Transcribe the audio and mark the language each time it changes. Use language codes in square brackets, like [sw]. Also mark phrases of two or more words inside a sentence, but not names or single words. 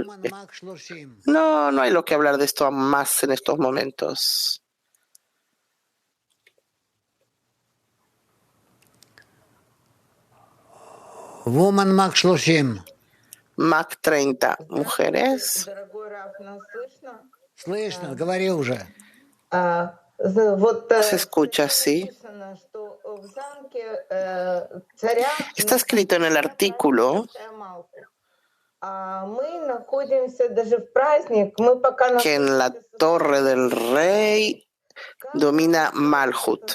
[es] No hay lo que hablar de esto más en estos momentos. [en] Woman Mach 30. [es] Mach 30. Mujeres. [ru] Слышно, говори уже. [es] Se escucha así. Está escrito en el artículo que en la torre del rey domina Malhut.